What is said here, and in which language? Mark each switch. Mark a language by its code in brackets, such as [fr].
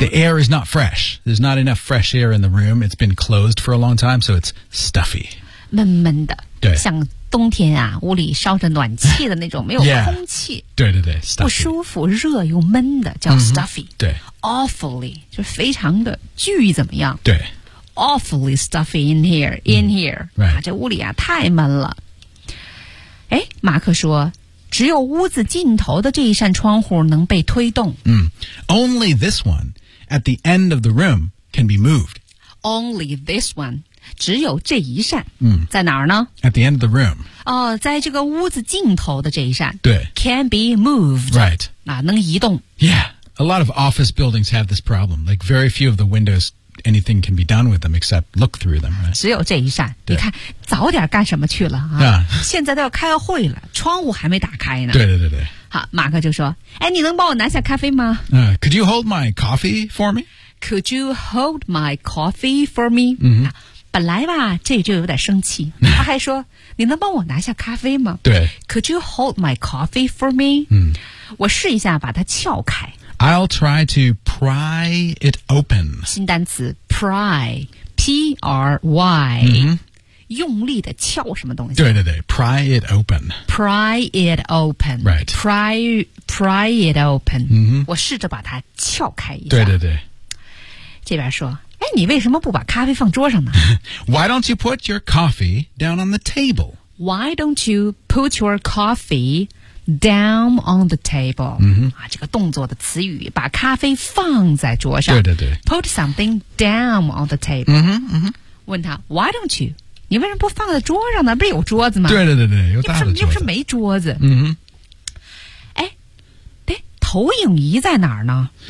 [en] The air is not fresh There's not enough fresh air in the room It's been closed for a long time So it's stuffy [zh] 闷闷的对像冬天啊屋里烧着暖气的那种没有空气 yeah, 对对对 stuffy 不舒服热又闷的叫 stuffy、 mm-hmm, 对 awfully 就非常的巨怎么样对 [en] awfully stuffy in here in here、嗯 right. [zh] 啊、这屋里啊太闷了哎马克说只有屋子尽头的这一扇窗户能被推动、 mm. [en] Only this one at the end of the room can be moved Only this one [zh] 只有这一扇、嗯、在哪儿呢 [en] At the end of the room、 [zh] 在这个屋子尽头的这一扇对 [en] Can be moved Right、 [zh] 啊、能移动 [en] Yeah a lot of office buildings have this problem. Like very few of the windows, anything can be done with them except look through them.、Right? [zh] 只有这一扇。你看，早点干什么去了啊？ [en] Yeah. [zh] 现在都要开会了，窗户还没打开呢。对对对对。好，马克就说：“哎，你能帮我拿下咖啡吗？” [en] Could you hold my coffee for me? Could you hold my coffee for me?、 Mm-hmm. 啊 [zh] 本来吧，这就有点生气。他还说：“你能帮我拿下咖啡吗？” 对 [en] ，Could you hold my coffee for me？嗯， [zh] 我试一下把它撬开。 [en] I'll try to pry it open。 [zh] 新单词 pry，P-R-Y，、 mm-hmm. 用力的撬什么东西？对对对 [en] ，pry it open。 Pry it open。 Right。 Pry it open。嗯哼。 [zh] 我试着把它撬开一下。对对对。这边说。哎，你为什么不把咖啡放桌上呢 [en] ？Why don't you put your coffee down on the table? Why don't you put your coffee down on the table?、 Mm-hmm. [zh] 啊，这个动作的词语，把咖啡放在桌上。对对对。 [en] Put something down on the table. 嗯哼， [zh] 问他 [en] ，Why don't you? [zh] 你为什么不放在桌上呢？不是有桌子吗？对对对对，有大的桌子。又不是没桌子。嗯哼。投影仪在哪儿呢